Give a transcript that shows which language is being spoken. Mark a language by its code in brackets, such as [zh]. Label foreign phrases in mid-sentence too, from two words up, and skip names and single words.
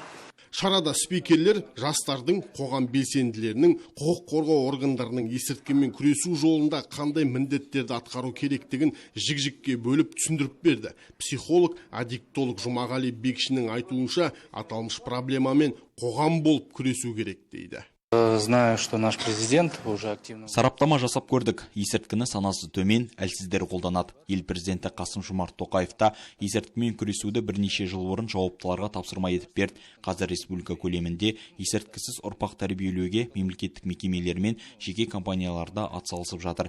[kk] Шарада спикерлер жастардың қоғам белсенділерінің құқық қорғау органдарының есірткімен күресу жолында қандай міндеттерді атқару керектігін жік-жікке бөліп түсіндіріп берді. Психолог, аддиктолог Жұмағали Бекшінің айтуынша аталмыш проблемамен қоғам болып күресу керек дейді. [ru] Знаю, что наш президент уже активно... [kk] Сараптама жасап көрдік. Есірткіні санасы төмен, әлсіздер қолданады. Ел президенті Қасым-Жомарт Тоқаев та есірткімен күресуді бірнеше жыл бұрын жауаптыларға тапсырма етіп берді. Қазір республика көлемінде есірткісіз ұрпақ тәрбиелеуге мемлекеттік мекемелер мен жеке компанияларда атсалысып жатыр.